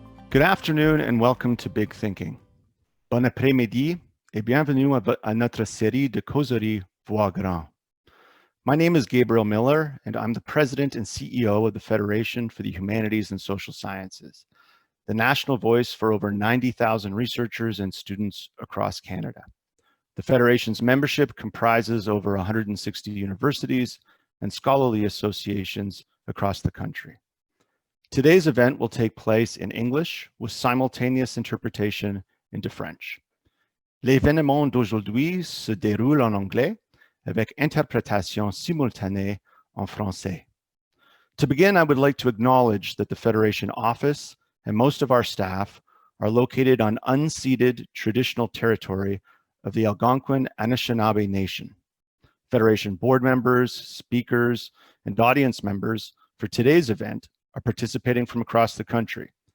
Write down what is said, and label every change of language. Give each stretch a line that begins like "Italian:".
English: Good afternoon and welcome to Big Thinking.
French: Bon après-midi et bienvenue à notre série de causeries Voix Grand.
English: My name is Gabriel Miller and I'm the President and CEO of the Federation for the Humanities and Social Sciences, the national voice for over 90,000 researchers and students across Canada. The Federation's membership comprises over 160 universities and scholarly associations across the country. Today's event will take place in English with simultaneous interpretation into French.
French: L'événement d'aujourd'hui se déroule en anglais avec interprétation simultanée en français.
English: To begin, I would like to acknowledge that the Federation office and most of our staff are located on unceded traditional territory of the Algonquin Anishinaabe Nation. Federation board members, speakers, and audience members for today's event are participating from across the country.